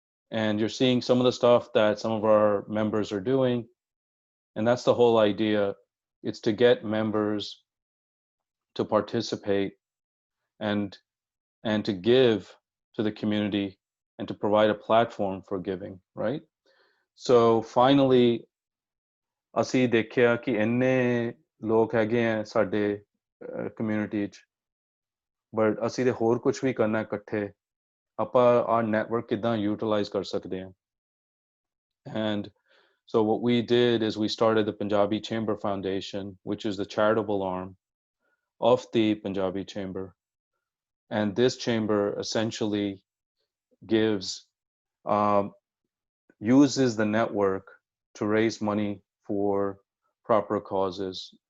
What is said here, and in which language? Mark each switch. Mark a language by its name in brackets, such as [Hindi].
[English] And you're seeing some of the stuff that some of our members are doing, and that's the whole idea. It's to get members to participate and to give to the community and to provide a platform for giving, right? So finally, [Punjabi] ਅਸੀਂ ਦੇਖਿਆ ਕਿ ਇੰਨੇ ਲੋਕ ਹੈਗੇ ਆ ਸਾਡੇ community 'ਚ, but ਅਸੀਂ ਤੇ ਹੋਰ ਕੁਝ ਵੀ ਕਰਨਾ ਇਕੱਠੇ, ਆਪਾਂ [English] our network [Punjabi] ਕਿੱਦਾਂ utilize ਕਰ ਸਕਦੇ ਹਾਂ. [English] And so what we did is we started the Punjabi Chamber Foundation, which is the charitable arm of the Punjabi Chamber. And this chamber essentially gives, uses the network to raise money for proper causes.